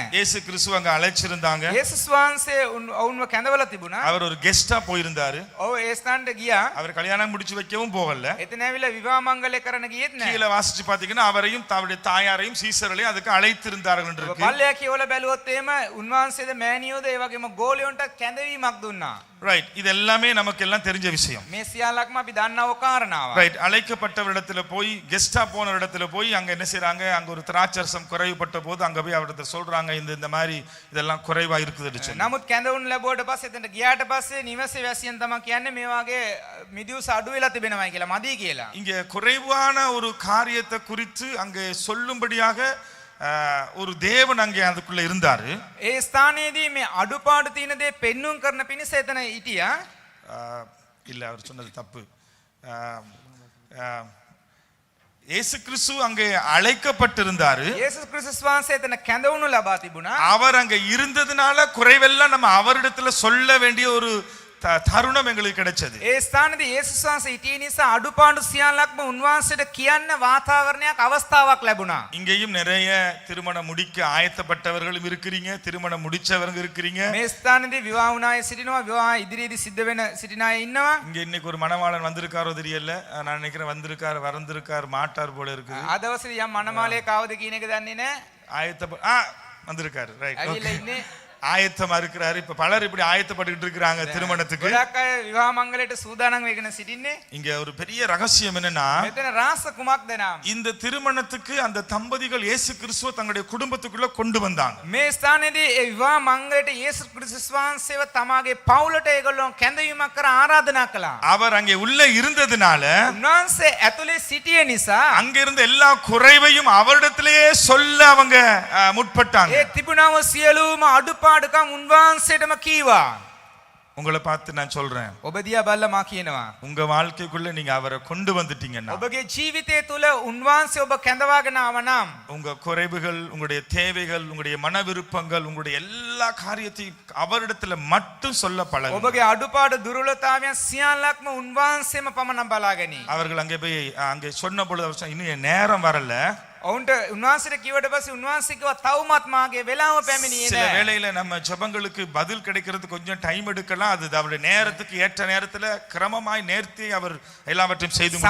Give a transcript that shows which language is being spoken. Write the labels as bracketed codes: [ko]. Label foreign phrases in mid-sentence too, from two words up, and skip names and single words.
[ta] இயேசு கிறிஸ்து அங்க அழைச்சிருந்தாங்க. [si] යේසුස් වහන්සේ ඔවුන්ව කැඳවලා තිබුණා. [ta] அவர் ஒரு கெஸ்டா போயிருந்தாரு. [si] ඔව් ඒ ස්ථානට ගියා. [ta] அவர் கல்யாணம் முடிச்சு வைக்கவும் போகல. [si] එතන ඇවිල්ලා විවාහ මංගලය කරන්න ගියෙත් නැහැ. [ta] கீழே வாசிச்சு பாத்தீங்கன்னா அவரையும் அவருடைய தாயாரையும் சீசர்களையும் அதுக்கு அழைத்திருந்தார்கள் என்று இருக்கு. [si] පල්ලෙයා කියවල බැලුවොත් එහෙම උන්වහන්සේද මෑණියෝද ඒ වගේම ගෝලියොන්ට කැඳවීමක් දුන්නා. [ta] ரைட். இது எல்லாமே நமக்கு எல்லாம் தெரிஞ்ச விஷயம். [si] මේ සියල්ලක්ම අපි දන්නව කාරණාවක්. [ta] ரைட். அழைக்கப்பட்டவரிடத்துல போய் கெஸ்டா போன இடத்துல போய் அங்க என்ன செய்றாங்க, அங்க ஒரு திராட்சரசம் குறைவுபட்ட போது அங்க போய் அவர்கிட்ட சொல்றாங்க இந்த மாதிரி இதெல்லாம் குறைவா இருக்குதுன்னு சொல்லி. [si] නමුත් කැඳවුම් ලැබුවට පස්සේ එතනට ගියාට පස්සේ නිවසේ වැසියන් තමයි කියන්නේ මේ වගේ මිදියුස අඩු වෙලා තිබෙනවායි කියලා මදි කියලා. [ta] இங்க குறைவான ஒரு காரியத்தை குறித்து அங்கே சொல்லும்படியாக ஒரு தேவன் அங்கே அதுக்குள்ள இருந்தாரு. [si] ඒ ස්ථානයේදී මේ අඩුපාඩු තියෙන දේ පෙන්눔 කරන පිණිස එතන හිටියා. [ta] இல்ல அவர் சொன்னது தப்பு. இயேசு கிறிஸ்து அங்கே அழைக்கப்பட்டிருந்தாரு. [si] යේසුස් ක්‍රිස්තුස් වහන්සේ එතන කැඳවුණු ලබා තිබුණා. [ta] அவர் அங்க இருந்ததுனால குறைவெல்லாம் நம்ம அவரிடத்துல சொல்ல வேண்டிய ஒரு தருணம் எங்களுக்கு கிடைச்சது. [si] ඒ ස්ථානයේදී යේසුස් වහන්සේ හිටිය නිසා අඩුපාඩු සියල්ලක්ම උන්වහන්සේට කියන්න වාතාවරණයක් අවස්ථාවක් ලැබුණා. [ta] இங்கேயும் நிறைய திருமணம் முடிக்க ஆயத்தப்பட்டவர்களும் இருக்கிறீங்க, திருமணம் முடிச்சவங்க இருக்கிறீங்க. [si] මේ ස්ථානයේදී විවාහ වුණ අය සිටිනවා, විවාහ ඉදිරියේදී සිද්ධ වෙන සිටින අය ඉන්නවා. [ta] இங்க இன்னைக்கு ஒரு மணவாளன் வந்திருக்காரோ தெரியல, நான் நினைக்கிறேன் வந்திருக்கார் மாட்டார் போல இருக்குது. [si] අද දවසේ යම් මනමාලයේ කවුද කියන එක දන්නේ නැහැ. [ta] வந்திருக்காரு. ரைட். [si] ඇවිල්ලා ඉන්නේ. [ta] ஆயத்தமா இருக்கிறாரு. இப்ப பலர் இப்படி ஆயத்தப்பட்டு இருக்காங்க திருமணத்துக்கு. [si] ගොඩක් අය විවාහ මංගලයට සූදානම් වෙගෙන සිටින්නේ. [ta] இங்க ஒரு பெரிய ரகசியம் என்னன்னா, [si] මෙතන රාස කුමක්ද නම් [ta] இந்த திருமணத்துக்கு அந்த தம்பதிகள் இயேசு கிறிஸ்துவ தங்களுடைய குடும்பத்துக்குள்ள கொண்டு வந்தாங்க. [si] මේ ස්ථානයේදී ඒ විවාහ මංගලයට යේසුස් ක්‍රිස්තුස් වහන්සේව තමාගේ පවුලට ඒගොල්ලෝ කැඳවීමක් කර ආරාධනා කළා. [ta] அவர் அங்கே உள்ள இருந்ததுனால [si] උන්වහන්සේ ඇතුලේ සිටිය නිසා [ta] அங்க இருந்த எல்லா குறைவையும் அவரிடத்திலேயே சொல்ல அவங்க முற்பட்டாங்க. [si] ඒ තිබුණව සියලුම අඩුපාඩුකම් උන්වහන්සේටම කීවා. [ta] உங்களை பார்த்து நான் சொல்றேன், [si] ඔබ දිහා බලලා මා කියනවා [ta] உங்க வாழ்க்கைக்குள்ள நீங்க அவரை கொண்டு வந்துட்டீங்கன்னா, [si] ඔබගේ ජීවිතය තුළ උන්වහන්සේ ඔබ කැඳවාගෙන ආව නම් [ta] உங்க குறைவுகள், உங்களுடைய தேவைகள், உங்களுடைய மன விருப்பங்கள், உங்களுடைய எல்லா காரியத்தையும் அவரிடத்துல மட்டும் சொல்ல பழகுங்க. [si] ඔබගේ අඩුපාඩු දුර්වලතාවයන් සියල්ලක්ම උන්වහන්සේම පමණ බලාගනි. [ta] அவர்கள் அங்கே போய் அங்கே சொன்ன பொழுது அவர் சொன்னார், இன்னும் என் நேரம் வரல. [si] ඔවුන්ට උන්වහන්සේට කිව්වට පස්සේ උන්වහන්සේ කිව්වා තවමත් මාගේ වෙලාව පැමිණියේ [ta] சில [si] නැහැ. [ta] வேளையில நம்ம ஜெபங்களுக்கு பதில் கிடைக்கிறது கொஞ்சம் டைம் எடுக்கலாம். அது அவருடைய நேரத்துக்கு ஏற்ற நேரத்துல கிரமமாய் நேர்த்தி அவர் எல்லாவற்றையும் செய்து முடிப்பார்.